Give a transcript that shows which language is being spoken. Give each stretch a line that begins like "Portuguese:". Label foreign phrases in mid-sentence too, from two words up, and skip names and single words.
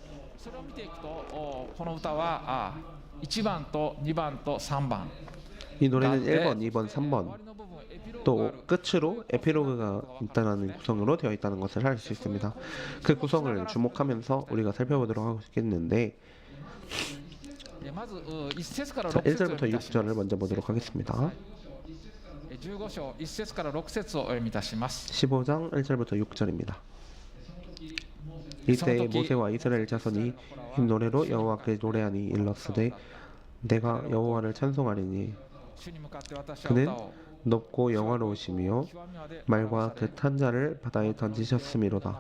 Korean: 이 노래는 1번, 2번, 3번 또 끝으로 에피로그가 있다는 구성으로 되어 있다는 것을 알 수 있습니다. 그 구성을 주목하면서 우리가 살펴보도록 하겠는데 자, 1절부터 6절을 먼저 보도록 하겠습니다.
Japanese: 15 章1節から6節をお読みいたします。
Korean: 15장 1절부터 6절입니다. 이때 모세와 이스라엘 자손이 흰 노래로 여호와께 노래하니 일렀으되 내가 여호와를 찬송하리니 그는 높고 영화로우시며 말과 그 탄 자를 바다에 던지셨음이로다.